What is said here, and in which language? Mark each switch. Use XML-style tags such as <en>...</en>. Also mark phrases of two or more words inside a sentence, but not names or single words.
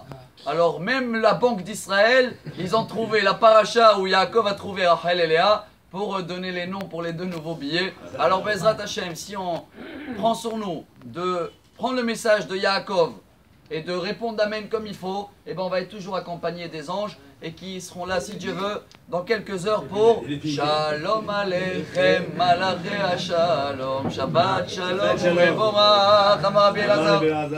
<fr>Alors même la Banque d'Israël, ils ont trouvé la paracha où Yaakov a trouvé Rachel et Léa pour donner les noms pour les deux nouveaux billets. Alors</fr> <he>בעזרת השם,</he> <fr>si on prend sur nous de prendre le message de Yaakov et de répondre Amen comme il faut, et ben on va être toujours accompagné des anges et qui seront là, si Dieu veut, dans quelques heures pour</fr> <he>שלום עליכם, מלאכי השלום, שבת שלום, ומבורך, אמר רבי אלעזר.</he>